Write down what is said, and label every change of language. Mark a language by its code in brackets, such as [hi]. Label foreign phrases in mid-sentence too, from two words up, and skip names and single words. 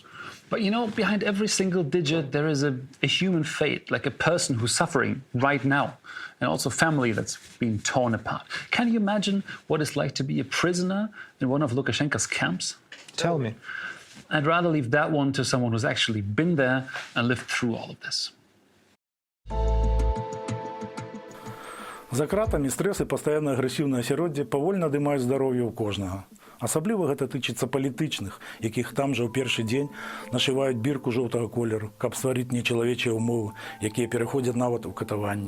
[en] But behind every single digit, there is a human fate, like a person who's suffering right now, and also family that's being torn apart. Can you imagine what it's like to be a prisoner in one of Lukashenko's camps? Tell me. I'd rather leave that one to someone who's actually been there and lived through all of this. [be] За кратамі стрэс і пастаянна агрэсіўнае асяроддзе павольна адымаюць здароўе ў кожнага. Асабліва гэта тычыцца палітычных, якіх там жа ў першы дзень нашываюць бірку жоўтага колеру, каб стварыць нечалавечыя ўмовы, якія пераходзяць нават у катаванні.